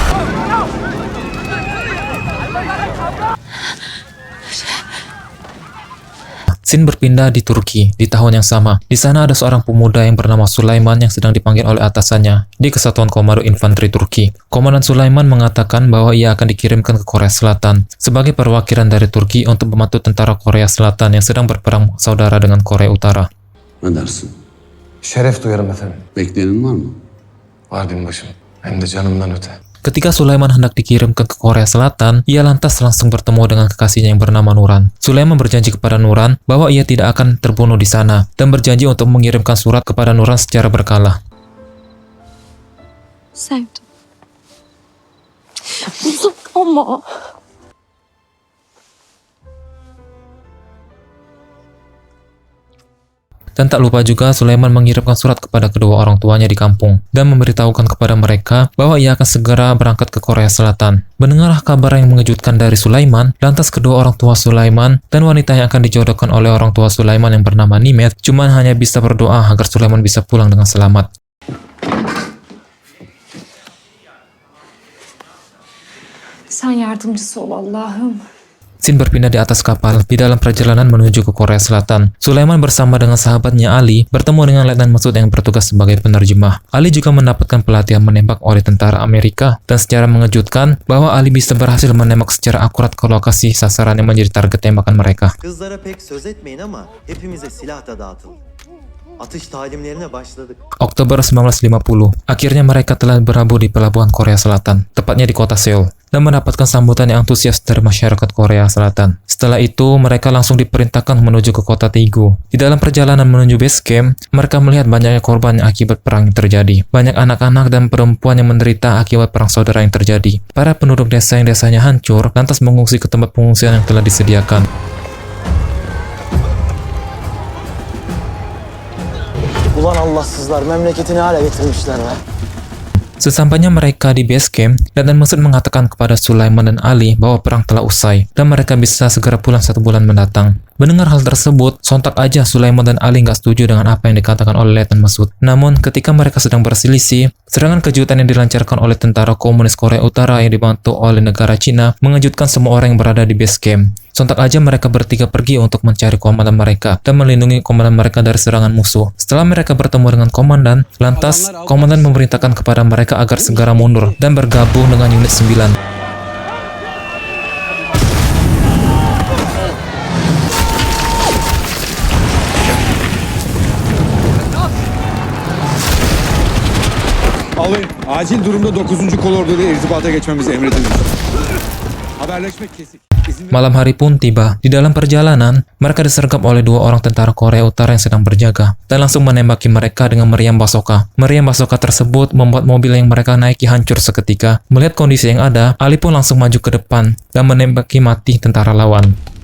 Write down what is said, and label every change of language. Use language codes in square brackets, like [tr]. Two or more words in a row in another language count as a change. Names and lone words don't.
[id] Scene berpindah di Turki di tahun yang sama. Di sana ada seorang pemuda yang bernama Sulaiman yang sedang dipanggil oleh atasannya di Kesatuan Komando Infanteri Turki. Komandan Sulaiman mengatakan bahwa ia akan dikirimkan ke Korea Selatan sebagai perwakilan dari Turki untuk membantu tentara Korea Selatan yang sedang berperang saudara dengan Korea Utara. [tr] Ne dersin? Şeref duyarım efendim. Bekleyenin var mı? Var binbaşım. Hem de canımdan öte. [id] Ketika Sulaiman hendak dikirimkan ke Korea Selatan, ia lantas langsung bertemu dengan kekasihnya yang bernama Nuran. Sulaiman berjanji kepada Nuran bahwa ia tidak akan terbunuh di sana dan berjanji untuk mengirimkan surat kepada Nuran secara berkala. [tr] Sevdim. Uzak ama. [id] Dan tak lupa juga Sulaiman mengirimkan surat kepada kedua orang tuanya di kampung dan memberitahukan kepada mereka bahwa ia akan segera berangkat ke Korea Selatan. Mendengar kabar yang mengejutkan dari Sulaiman, lantas kedua orang tua Sulaiman dan wanita yang akan dijodohkan oleh orang tua Sulaiman yang bernama Nimet cuma hanya bisa berdoa agar Sulaiman bisa pulang dengan selamat. [tr] Sen yardımcısı ol Allah'ım. [id] Scene berpindah di atas kapal di dalam perjalanan menuju ke Korea Selatan. Sulaiman bersama dengan sahabatnya Ali bertemu dengan Letnan Masud yang bertugas sebagai penerjemah. Ali juga mendapatkan pelatihan menembak oleh tentara Amerika dan secara mengejutkan bahwa Ali bisa berhasil menembak secara akurat ke lokasi sasaran yang menjadi target tembakan mereka. [tr] Kızlara pek söz etmeyin ama hepimize silah da dağıtıldı. Atış talimlerine başladık. [id] Oktober 1950, akhirnya mereka telah berlabuh di pelabuhan Korea Selatan, tepatnya di kota Seoul, dan mendapatkan sambutan yang antusias dari masyarakat Korea Selatan. Setelah itu, mereka langsung diperintahkan menuju ke kota Daegu. Di dalam perjalanan menuju [en] base camp, [id] mereka melihat banyaknya korban akibat perang yang terjadi. Banyak anak-anak dan perempuan yang menderita akibat perang saudara yang terjadi. Para penduduk desa yang desanya hancur, lantas mengungsi ke tempat pengungsian yang telah disediakan. [tr] Ulan Allahsızlar memleketini hale getirmişler be. [id] Sesampainya mereka di [en] base camp, [id] Letnan Masud mengatakan kepada Sulaiman dan Ali bahwa perang telah usai dan mereka bisa segera pulang 1 bulan mendatang. Mendengar hal tersebut, sontak aja Sulaiman dan Ali nggak setuju dengan apa yang dikatakan oleh Letnan Masud. Namun, ketika mereka sedang berselisih, serangan kejutan yang dilancarkan oleh tentara komunis Korea Utara yang dibantu oleh negara Cina mengejutkan semua orang yang berada di [en] base camp. [id] Sontak aja mereka bertiga pergi untuk mencari komandan mereka dan melindungi komandan mereka dari serangan musuh. Setelah mereka bertemu dengan komandan, lantas komandan memerintahkan kepada mereka agar segera mundur dan bergabung dengan unit 9. [tr] Alayım. Acil durumda 9. kolordu ile irtibata geçmemiz emredilmiş. Haberleşmek kesik. [id] Malam hari pun tiba. Di dalam perjalanan, mereka disergap oleh 2 orang tentara Korea Utara yang sedang berjaga dan langsung menembaki mereka dengan meriam basoka. Meriam basoka tersebut membuat mobil yang mereka naiki hancur seketika. Melihat kondisi yang ada, Ali pun langsung maju ke depan dan menembaki mati tentara lawan.